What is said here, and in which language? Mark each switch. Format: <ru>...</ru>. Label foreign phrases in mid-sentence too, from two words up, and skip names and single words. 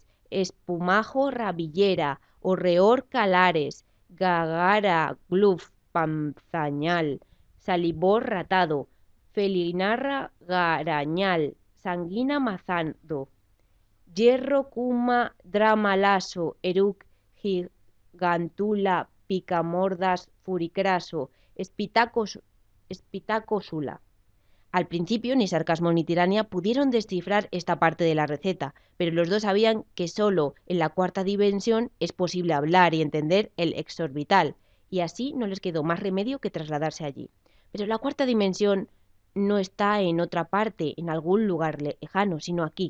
<es>espumajo rabillera, horreor calares, gagara gluf panzañal, salivor ratado, felinarra garañal, sanguina mazando, hierro cuma dramalaso, eruc gigantula, picamordas furicraso, espitacosula. Al principio ni sarcasmo ni tirania pudieron descifrar esta parte de la receta, pero los dos sabían que solo en la cuarta dimensión es posible hablar y entender el exorbital, y así no les quedó más remedio que trasladarse allí. Pero la cuarta dimensión no está en otra parte, en algún lugar lejano, sino aquí.</es>